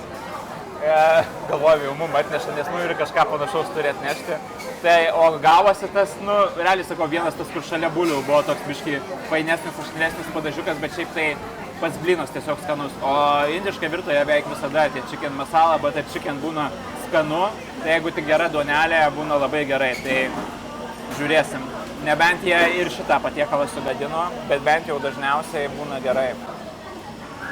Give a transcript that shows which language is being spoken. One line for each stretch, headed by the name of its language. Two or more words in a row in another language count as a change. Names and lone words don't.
Lithuanian: Galvoju, jau mum atneša, nes ir kažką panašaus turi atnešti. Tai, o gavosi tas, realiai sakau, vienas tas, kur šalia bulių buvo toks biški painesnis, aštresnis padažiukas, bet šiaip tai pats blynas tiesiog skanus. O indiška virtuvėje beveik visada tie
English: chicken masala, butter chicken
Lithuanian: būna skanu, tai jeigu tik gera duonelė, būna labai gerai. Tai žiūrėsim. Nebent jie ir šitą patiekalą sugadino, bet bent jau dažniausiai būna gerai.